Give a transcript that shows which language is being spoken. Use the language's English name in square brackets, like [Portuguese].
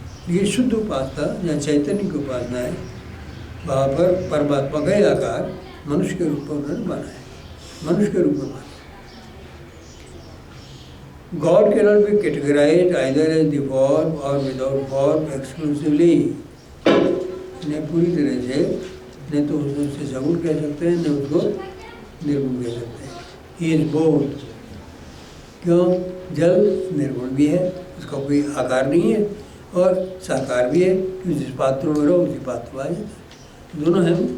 [Hindi] ये शुद्ध उपासना या चैतन्य की उपासना है, वहाँ पर परमात्मा का ही आकार मनुष्य के रूप में उन्होंने बना है, मनुष्य के रूप में बना। [English] God cannot be categorized either as the form or without form exclusively। [Hindi] ने पूरी तरह से न तो उससे सगुण कह सकते हैं, न उसको निर्गुण कह सकते हैं। [English] He is both। [Hindi] क्यों? जल निर्गुण भी है, उसका कोई आकार नहीं है, और साकार भी है, जिस पात्र में रहो उसी पात्र में आ जाता है। दोनों हैं।